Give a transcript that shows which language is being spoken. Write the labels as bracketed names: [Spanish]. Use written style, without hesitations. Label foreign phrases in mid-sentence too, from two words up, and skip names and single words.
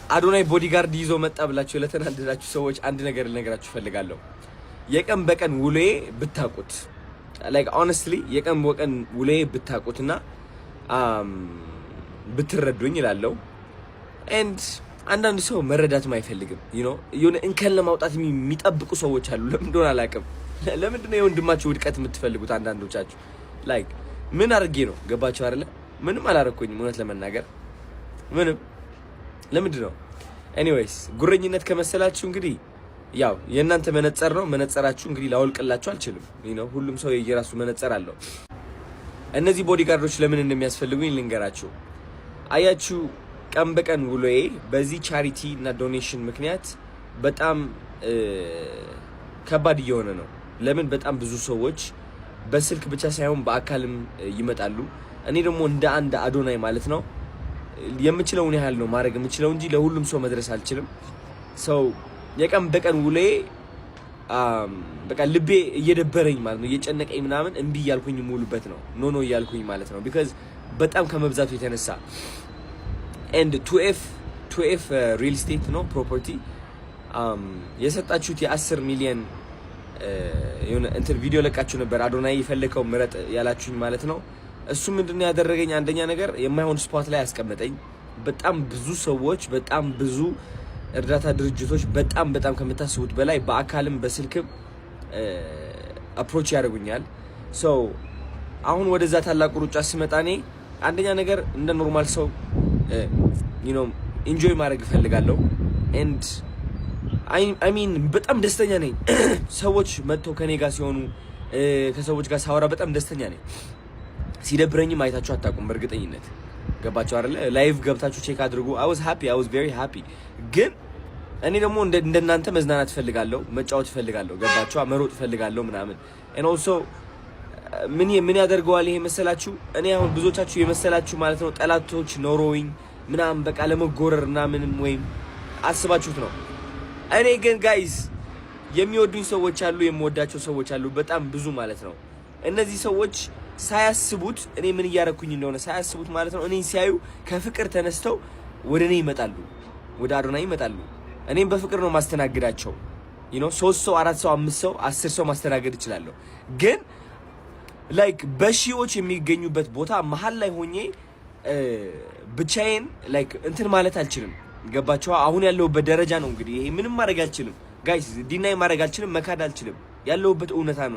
[Amharic] አዶናይ ቦዲጋርድ ይዞ መጣ ብላችሁ ለተናደዳችሁ ሰዎች አንድ ነገር ልነግራችሁ ፈልጋለሁ። የቀን በቀን ውሎዬ ብታቁት [English] like honestly [Amharic] የቀን በቀን ውሎዬ ብታቁትና ብትረዱኝ ይላልው and አንዳንድ ሰው መረዳትም አይፈልግም [English] you know [Amharic] የሆነ እንከን ለማውጣት የሚጠብቁ ሰዎች አሉ። ለምን እንደሆነ አላውቅም። ለምን ነው የወንድማችሁ ውድቀት የምትፈልጉት? አንዳንዶቻችሁ like ምን አድርጌ ነው ገባችሁ አይደለ? ምንም አላረኩኝም እውነት ለመናገር ምንም። ለምንድን ነው ኤኒዌይስ ጉረኝነት ከመሰላችሁ እንግዲህ ያው የእናንተ መነጽር ነው። መነጽራችሁ እንግዲህ ላወልቅላችሁ አልችልም [English] you know [Amharic] ሁሉም ሰው የየራሱ መነጽር አለው። እነዚህ ቦዲጋርዶች ለምን እንደሚያስፈልጉኝ ልንገራችሁ። አያችሁ ቀን በቀን ውሎዬ በዚህ ቻሪቲ እና ዶኔሽን ምክንያት በጣም ከባድ እየሆነ ነው። ለምን በጣም ብዙ ሰዎች በስልክ ብቻ ሳይሆን በአካልም ይመጣሉ። እኔ ደግሞ እንደ አንድ አዶናይ ማለት ነው የምችለውን ያህል ነው ማድረግ የምችለው እንጂ ለሁሉም ሰው መድረስ አልችልም። ሰው የቀን በቀን ውሎዬ በቃ ልቤ እየደበረኝ ማለት ነው እየጨነቀኝ ምናምን እምቢ እያልኩኝ ሙሉበት ነው ኖ እያልኩኝ ማለት ነው because በጣም ከመብዛቱ የተነሳ and 2F [English] real estate [Amharic] ነው property የሰጣችሁት የ10 ሚሊዮን የሆነ እንትን ቪዲዮ ለቃችሁ ነበር አዶናይ የፈለከው ምረጥ ያላችሁኝ ማለት ነው። እሱ ምንድነው ያደረገኝ? አንደኛ ነገር የማይሆን ስፖት ላይ ያስቀመጠኝ። በጣም ብዙ ሰዎች በጣም ብዙ እርዳታ ድርጅቶች በጣም ከምታስቡት በላይ በአካልም በስልክም አፕሮች ያደርጉኛል። ሶ አሁን ወደዛ ታላቁ ሩጫ ስመጣ እኔ አንደኛ ነገር እንደ ኖርማል ሰው [English] you know [Amharic] ኢንጆይ ማድረግ እፈልጋለሁ [English] and I mean [Amharic] በጣም ደስተኛ ነኝ። ሰዎች መጥተው ከኔ ጋር ሲሆኑ ከሰዎች ጋር ሳወራ በጣም ደስተኛ ነኝ። ሲደብረኝም አይታችሁ አታውቁም በእርግጠኝነት ገባችሁ አይደለ? ላይቭ ገብታችሁ ቼክ አድርጉ። [English] I was very happy [Amharic] ግን እኔ ደግሞ እንደናንተ መዝናናት እፈልጋለሁ፣ መጫወት እፈልጋለሁ፣ ገባችሁ? መሮጥ እፈልጋለሁ ምናምን [English] and also [Amharic] ምን ያደርገዋል ይሄ መሰላችሁ? እኔ አሁን ብዙዎቻችሁ የመሰላችሁ ማለት ነው ጠላቶች ኖሮኝ ምናምን በቃ ለመጎረር እና ምንም ወይም አስባችሁት ነው። እኔ ግን ጋይስ የሚወዱኝ ሰዎች አሉ፣ የምወዳቸው ሰዎች አሉ በጣም ብዙ ማለት ነው። እነዚህ ሰዎች ሳያስቡት እኔ ምን እያረኩኝ እንደሆነ ሳያስቡት ማለት ነው እኔን ሲያዩ ከፍቅር ተነስተው ወደ እኔ ይመጣሉ፣ ወደ አዶናይ ይመጣሉ። እኔም በፍቅር ነው ማስተናግዳቸው [English] you know [Amharic] 3 ሰው 4 ሰው 5 ሰው 10 ሰው ማስተናገድ እችላለሁ። ግን ላይክ በሺዎች የሚገኙበት ቦታ መሀል ላይ ሆኜ ብቻዬን ላይክ እንትን ማለት አልችልም። ገባችሁ? አሁን ያለሁበት ደረጃ ነው እንግዲህ ይሄ ምንም ማድረግ አልችልም ጋይስ፣ ዲናይ ማድረግ አልችልም፣ መካድ አልችልም። ያለሁበት እውነታ ነው